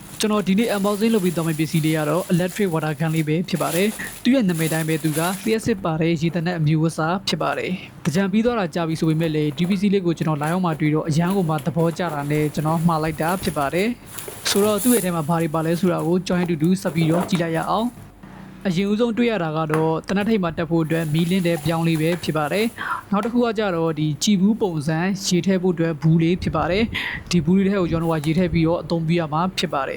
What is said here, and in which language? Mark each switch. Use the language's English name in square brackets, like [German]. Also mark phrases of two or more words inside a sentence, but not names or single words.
[Burmese] ကျွန်တော်ဒီနေ့ unboxing လုပ်ပြီးတော့မယ့်ပစ္စည်းလေးကတော့ [English] electric water gun [Burmese] လေးပဲဖြစ်ပါတယ်။သူ့ရဲ့နာမည်တိုင်းပဲသူကလျှက်စစ်ပါတဲ့ရေတနက်အမျိုးအစားဖြစ်ပါတယ်။တကြံပြီးတော့ကြာပြီဆိုပေမဲ့လေဒီပစ္စည်းလေးကိုကျွန်တော် live မှာတွေ့တော့အရန်ကိုမှသဘောကျတာနဲ့ကျွန်တော်မှားလိုက်တာဖြစ်ပါတယ်။ဆိုတော့သူ့ရဲ့အထဲမှာဘာတွေပါလဲဆိုတာကိုကျွန်တော်တူဆက် ပြီးတော့ကြည့်လိုက်ရအောင်။အရင်ဦးဆုံးတွေ့ရတာကတော့တနက်ထိပ်မှာတက်ဖို့အတွက်မီးလင်းတဲ့ပြောင်းလေးပဲဖြစ်ပါတယ်။နောက်တစ်ခုကကြတော့ဒီကြည်ဘူးပုံစံရေထည့်ဖို့အတွက်ဘူးလေးဖြစ်ပါတယ်။ဒီဘူးလေးထဲကိုကျွန်တော်ကရေထည့်ပြီးတော့အသုံးပြရမှာဖြစ်ပါတယ်